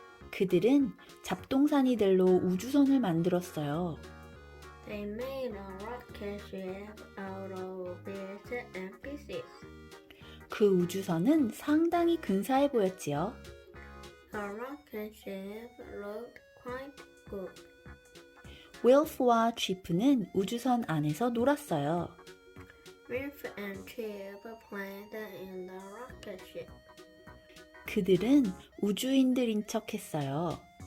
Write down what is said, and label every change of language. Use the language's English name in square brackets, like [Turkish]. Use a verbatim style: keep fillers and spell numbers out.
[Korean] 그들은 잡동사니들로 우주선을 만들었어요. [English] They made a rocket ship out of bits and pieces. [Korean] 그 우주선은 상당히 근사해 보였지요. [English] The rocket ship looked quite good. [Korean] 윌프와 치프는 우주선 안에서 놀았어요. [English] Wilf and Chip played in the rocket ship. [Korean] 그들은 우주인들인 척했어요.